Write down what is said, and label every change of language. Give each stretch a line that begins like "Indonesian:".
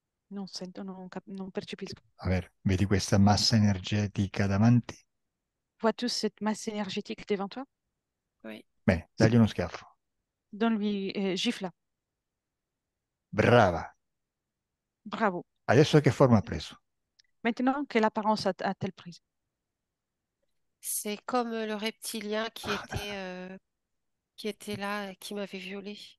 Italian: non sento, non percepisco. A ver, vedi questa massa energetica davanti?
French: Vois-tu cette masse énergétique devant toi? Oui.
Italian: Bene, dagli uno schiaffo.
French: Donne-lui, gifle-la.
Italian: Brava.
French: Bravo.
Italian: Adesso che forma ha preso?
French: Maintenant, quelle apparence a-t-elle prise? C'est comme le reptilien qui était là et qui m'avait violée.